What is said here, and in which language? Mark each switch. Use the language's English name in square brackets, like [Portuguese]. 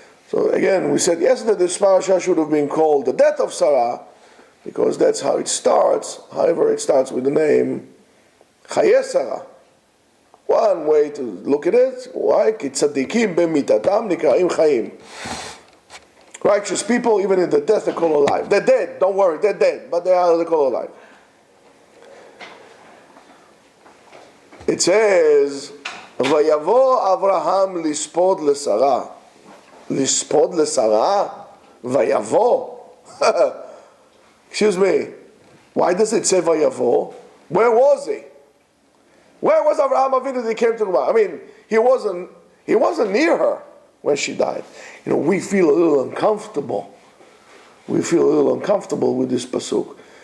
[English] So again, we said yesterday this parasha should have been called the death of Sarah, because that's how it starts. However, it starts with the name Chaye Sarah. One way to look at it, why? [Hebrew] כי צדיקים במיתתם נקראים חיים. [English] Righteous people, even in the death, they're called alive. They're dead, don't worry, they're dead, but they're called alive. It says, [Hebrew] ויבוא אברהם לספוד לשרה. לספוד לשרה? ויבוא? [English] Excuse me, why does it say ויבוא? Where was he? Where was Avraham Avinu that he came to the I mean, he wasn't near her when she died. You know, we feel a little uncomfortable. We feel a little uncomfortable with this pasuk.